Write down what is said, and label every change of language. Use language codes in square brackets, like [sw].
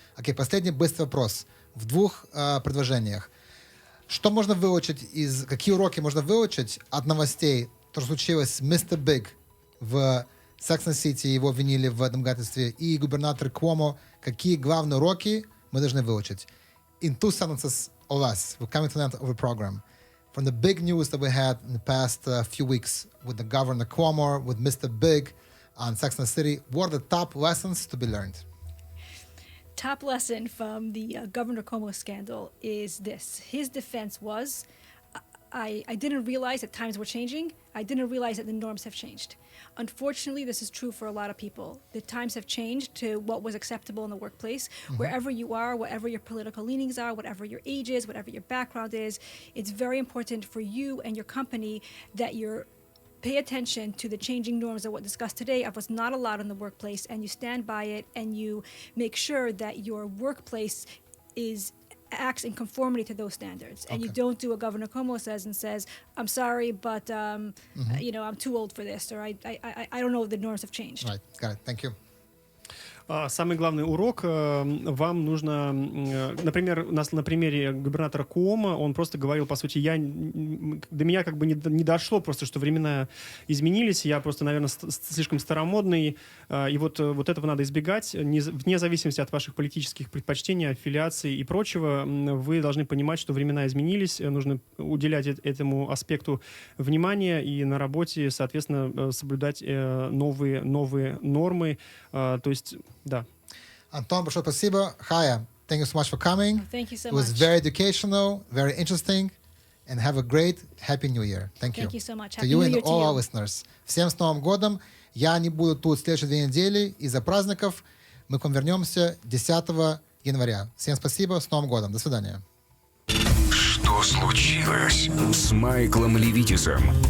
[ru] Окей, последний быстрый вопрос. В двух предложениях. Что можно выучить какие уроки можно выучить от новостей, что случилось с Mr. Big в Секс-Сити, его обвинили в домогательстве, и губернатор Cuomo, какие главные уроки мы должны выучить? [en] In 2 sentences or less, we're coming to the end of the program. From the big news that we had in the past few weeks with the Governor Cuomo, with Mr. Big on Sex and the City, what are the top lessons to be learned? Top lesson from the Governor Cuomo scandal is this. His defense was, I didn't realize that times were changing. I didn't realize that the norms have changed. Unfortunately, this is true for a lot of people. The times have changed to what was acceptable in the workplace. Wherever you are, whatever your political leanings are, whatever your age is, whatever your background is, it's very important for you and your company that you pay attention to the changing norms of what discussed today of what's not allowed in the workplace, and you stand by it, and you make sure that your workplace acts in conformity to those standards, and you don't do what Governor Cuomo says and says, "I'm sorry, but I'm too old for this," or "I don't know if the norms have changed." Right, got it. Thank you. [ru] Самый главный урок вам нужно, например, у нас на примере губернатора Cuomo, он просто говорил, по сути, до меня как бы не дошло просто, что времена изменились, я просто, наверное, слишком старомодный, и вот этого надо избегать, вне зависимости от ваших политических предпочтений, аффилиаций и прочего, вы должны понимать, что времена изменились, нужно уделять этому аспекту внимания и на работе, соответственно, соблюдать новые нормы, то есть да. Антон, большое спасибо. [en] Chaya, thank you so much for coming. Thank you so much. It was very educational, very interesting, and have a great Happy New Year. Thank you. Thank you so much. To you and all our listeners. [ru] Всем с Новым годом. Я не буду тут следующие 2 недели из-за праздников. Мы к вам вернемся 10 января. Всем спасибо. С Новым годом. До свидания. Что случилось с Майклом Левитисом?